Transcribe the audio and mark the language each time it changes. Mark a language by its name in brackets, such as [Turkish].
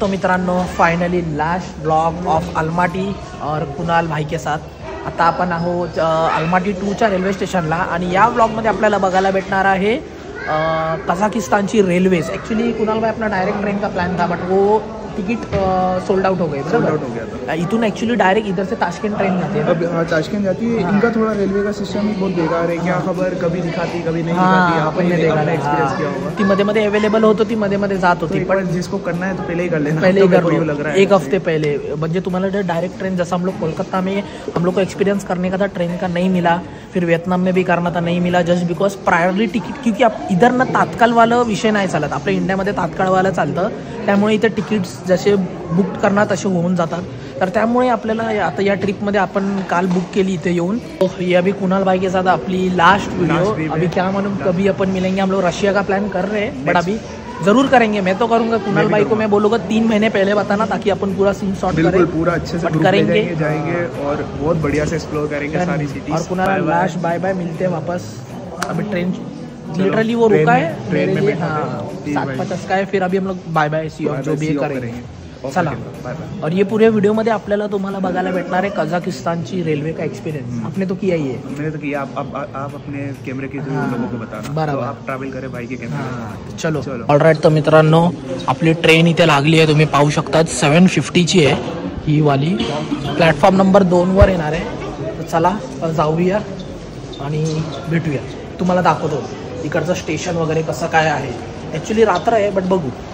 [Marathi] तो मित्रांनो, [English] finally last blog of Almaty [Hindi] और कुणाल भाई के साथ. [Marathi] आता आपण आहोत अलमाटी 2च्या रेल्वे स्टेशनला आणि या ब्लॉगमध्ये आपल्याला बघायला भेटणार आहे कझाकिस्तानची रेलवेज. [Hindi] एक्चुअली कुणाल भाई अपना डायरेक्ट ट्रेन का प्लान था, बट वो टिकट सोल्ड आउट हो गए. सोल्ड आउट हो गया था. इथून एक्चुअली डायरेक्ट इधर से ताशकंद ट्रेन जाती है. अब हाँ, ताशकंद जाती है. इनका थोड़ा रेलवे का सिस्टम बहुत बेकार है. क्या खबर, कभी दिखाती कभी नहीं दिखाती. आपण ने एक्सपीरियंस किया होगा. [Marathi] ती मध्ये मध्ये अवेलेबल होत होती, मध्ये मध्ये जात होती. पण [Hindi] जिसको करना है तो पहले ही कर लेना. पहले ही कर लो, लग रहा है एक हफ्ते पहले. [Marathi] म्हणजे तुम्हाला [Hindi] डायरेक्ट ट्रेन, जैसा हम लोग कोलकाता में हम लोग को एक्सपीरियंस करने का था, ट्रेन का नहीं मिला. फिर वियतनाम में भी करना था, नहीं मिला, जस्ट बिकॉज प्रायरली तिकीट. क्योंकि आप इधर ना [Marathi] तात्काळवालं विषय नाही चालत, आपल्या इंडियामध्ये तात्काळवालं चालतं. त्यामुळे इथे तिकीट्स जसे बुक करणार तसे होऊन जातात. तर त्यामुळे आपल्याला आता या ट्रिपमध्ये आपण काल बुक केली इथे येऊन. [Hindi] ये अभी कुणाल भाई के साथ अपनी लास्ट वीडियो. अभी क्या मालूम कभी अपन मिलेंगे. हम लोग रशिया का प्लान कर रहे हैं, बट अभी जरूर करेंगे. मैं तो करूंगा. कुणाल भाई को मैं बोलूँगा 3 महीने पहले बताना, ताकि अपन पूरा सीन सॉर्ट करें. पूरा अच्छे से करेंगे, जाएंगे और बहुत बढ़िया से एक्सप्लोर करेंगे सारी सिटीज. और कुणाल लास्ट बाय बाय, मिलते हैं वापस. अभी ट्रेन लिटरली वो रुका है ट्रेन में. हाँ 7:50 का है. फिर अभी हम लोग बाय बाय सी ऑफ जो भी करेंगे. [Marathi] चला. [English] Bye. [Marathi] और ये पूरे वीडियो मध्ये आपल्याला तुम्हाला बघायला भेटणार आहे कझाकिस्तानची रेल्वे का एक्सपीरियंस. [Hindi] आपने तो किया ही है. मैंने तो किया. आप अपने कैमरे के थ्रू लोगों को बताना. [Marathi] बरोबर. [Hindi] आप ट्रॅव्हल करें भाई के कैमरे. चलो. [Marathi] ऑलराईट. तर मित्रांनो, आपली ट्रेन इथे लागली आहे. तुम्ही पाहू शकता 7:50ची आहे ही वाली. प्लॅटफॉर्म नंबर 2 वर येणार आहे. तर चला जाऊया आणि भेटूया. तुम्हाला दाखवतो इकडचं स्टेशन वगैरे कसं काय आहे. ॲक्च्युली रात्र आहे, बट बघू.